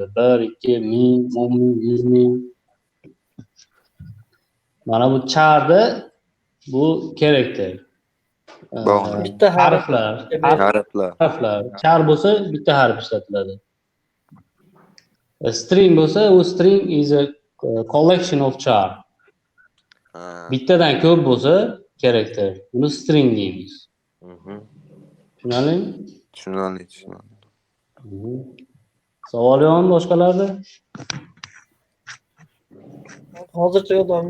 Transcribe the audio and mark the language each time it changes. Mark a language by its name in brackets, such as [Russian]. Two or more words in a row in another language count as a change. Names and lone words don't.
[Uzbek] 1, 2, 1000, 10.000, 100.000. Mana bu charda bu character. Bitta harflar. Char bo'lsa bitta harf ishlatiladi. String bo'lsa, u [English] string is a collection of char. [Uzbek] Bittadan ko'p bo'lsa character. Buni string deymiz. Tushunarlimi? Tushunarli. Savol yo'qmi boshqalarda? Hozircha yo'q domla.